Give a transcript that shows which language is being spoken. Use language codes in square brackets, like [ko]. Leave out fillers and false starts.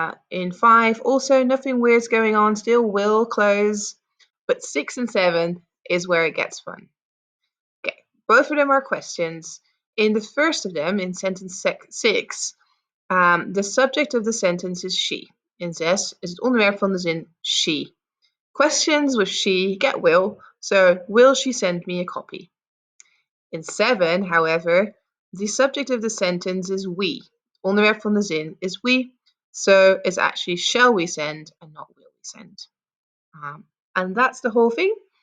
[en] In 5, also nothing weird's going on, still will close, but 6 and 7 is where it gets fun. Okay, both of them are questions. In the first of them, in sentence 6, the subject of the sentence is she. [nl] In 6 is het onderwerp van de zin she. [en] Questions with she get will she send me a copy? In 7, however, the subject of the sentence is we. [nl] Onderwerp van de zin is [en] we, so it's actually shall we send and not will we send. And that's the whole thing.